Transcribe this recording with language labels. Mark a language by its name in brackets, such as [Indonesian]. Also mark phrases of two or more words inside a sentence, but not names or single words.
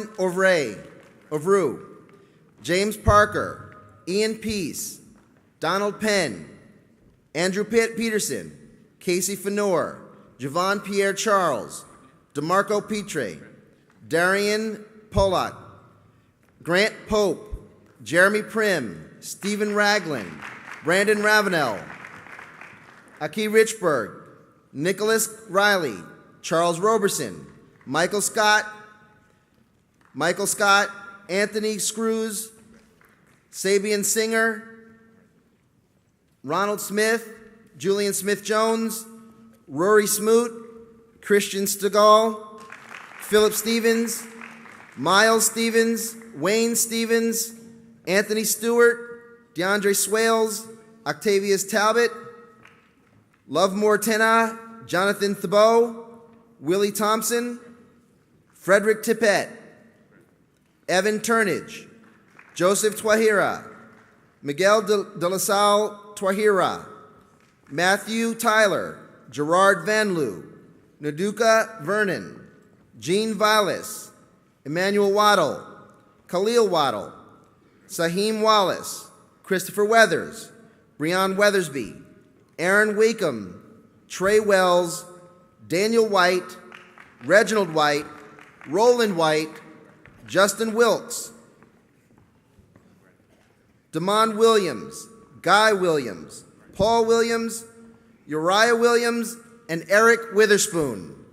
[English] Ovru, James Parker, Ian Peace, Donald Penn, Andrew Peterson, Casey Fenor, Javon Pierre Charles, DeMarco Petre, Darian Polak, Grant Pope, Jeremy Prim, Stephen Ragland, Brandon Ravenel, Aki Richburg, Nicholas Riley, Charles Roberson, Michael Scott, Anthony Screws, Sabian Singer, Ronald Smith, Julian Smith-Jones, Rory Smoot, Christian Stegall, Philip Stevens, Miles Stevens, Wayne Stevens, Anthony Stewart, DeAndre Swales, Octavius Talbot, Lovemore Tena, Jonathan Thibault, Willie Thompson, Frederick Tippett, Evan Turnage, Joseph Twahira, Miguel de La Salle Twahira, Matthew Tyler, Gerard Van Loo, Naduka Vernon, Gene Vilas, Emmanuel Waddle, Khalil Waddle, Saheem Wallace, Christopher Weathers, Breon Weathersby, Aaron Wakeham, Trey Wells, Daniel White, Reginald White, Roland White, Justin Wilkes, Damon Williams, Guy Williams, Paul Williams, Uriah Williams, and Eric Witherspoon.